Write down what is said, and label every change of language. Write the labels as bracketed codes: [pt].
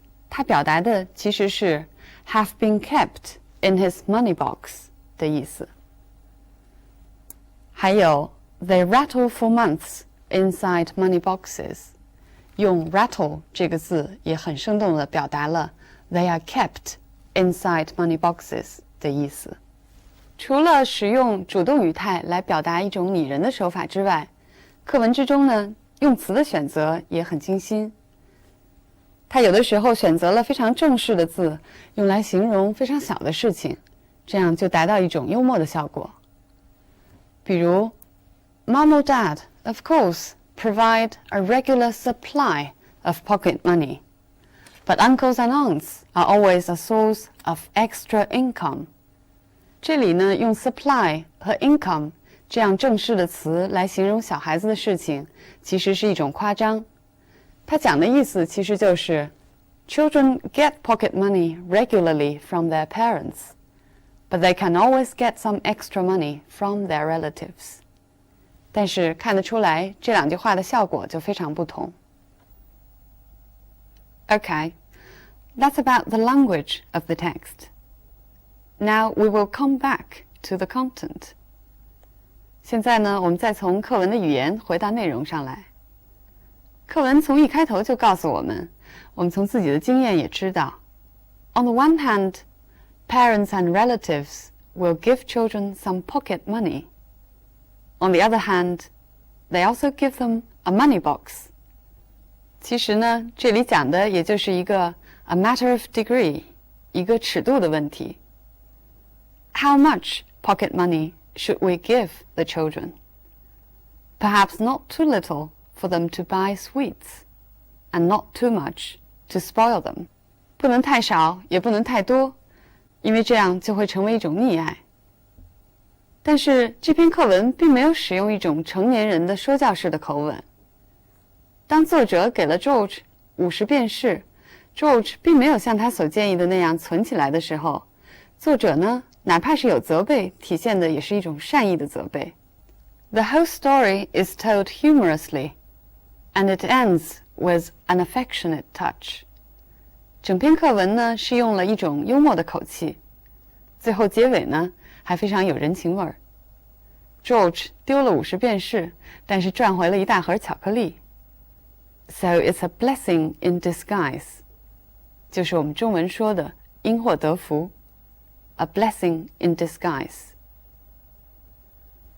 [zh] 它表达的其实是 [en] have been kept in his money box [zh] 的意思。 [en] 还有 They rattle for months inside money boxes. [zh] 用 rattle 这个字也很生动地表达了 [en] they are kept inside money boxes [zh] 的意思。除了使用主动语态来表达一种拟人的手法之外，课文之中呢，用词的选择也很精心。它有的时候选择了非常正式的字，用来形容非常小的事情，这样就达到一种幽默的效果。 [en] 比如 Mom or Dad, of course, provide a regular supply of pocket money, but uncles and aunts are always a source of extra income. [zh] 这里呢，用 supply 和 income 这样正式的词来形容小孩子的事情，其实是一种夸张。它讲的意思其实就是 [en] Children get pocket money regularly from their parents, but they can always get some extra money from their relatives. [zh] 但是看得出来，这两句话的效果就非常不同。 [en] Okay, that's about the language of the text. Now we will come back to the content. [zh] 现在呢，我们再从课文的语言回到内容上来。课文从一开头就告诉我们，我们从自己的经验也知道 [en] On the one hand, parents and relatives will give children some pocket money. On the other hand, they also give them a money box. [zh] 其实呢，这里讲的也就是一个 [en] a matter of degree, [zh] 一个尺度的问题。 [en] How much pocket money should we give the children? Perhaps not too little for them to buy sweets, and not too much to spoil them. [zh] 不能太少，也不能太多，因为这样就会成为一种溺爱。但是这篇课文并没有使用一种成年人的说教式的口吻。当作者给了 George 50便士 ，George 并没有像他所建议的那样存起来的时候，作者呢，哪怕是有责备，体现的也是一种善意的责备。 [en] The whole story is told humorously, and it ends with an affectionate touch. [zh] 整篇课文呢是用了一种幽默的口气，最后结尾呢还非常有人情味儿。 George 丢了50便士，但是赚回了一大盒巧克力。 [en] So it's a blessing in disguise. [zh] 就是我们中文说的因祸得福。 [en] A blessing in disguise. Right. So much about George's experience.